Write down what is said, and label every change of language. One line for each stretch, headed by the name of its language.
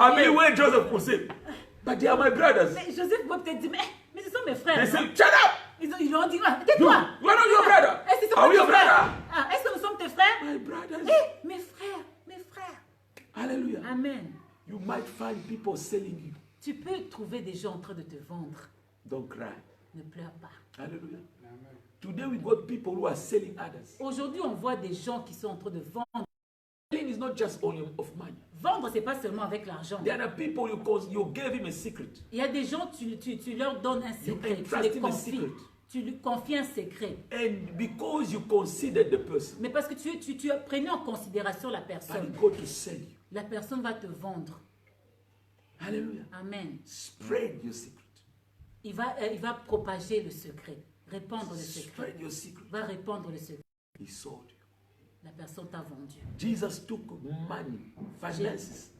English: I mean, when Joseph could say, but they are my brothers.
French: Mais Joseph va peut-être dire, mais ce sont mes frères.
English: They
French: non?
English: say, shut up!
French: Ils lui ont dit, ah, tais-toi.
English: You are not your brother.
French: Est-ce que ce sont
English: Are we
French: tes
English: your
French: frères?
English: brother?
French: Ah, est-ce que nous sommes tes frères?
English: My brothers.
French: Eh, mes frères, mes frères. Hallelujah. Amen.
English: You might find people selling you.
French: Tu peux trouver des gens en train de te vendre.
English: Don't cry.
French: Ne pleure pas. Hallelujah.
English: Today we got people who are selling others.
French: Aujourd'hui, on voit des gens qui sont en train de vendre.
English: Selling is not just only of money.
French: Vendre, c'est pas seulement avec l'argent.
English: There are people you gave him a secret.
French: Il y a des gens, tu leur donnes un secret, tu les confies. Tu lui confies un secret.
English: And because you considered the person,
French: Mais parce que tu as pris en considération la personne,
English: and go to sell you.
French: la personne va te vendre. Hallelujah. Amen.
English: Spread your secret.
French: Il va propager le secret, répandre le secret.
English: Spread your secret.
French: Va répandre le secret.
English: He sold you.
French: La personne t'a vendu.
English: Jesus took money, finances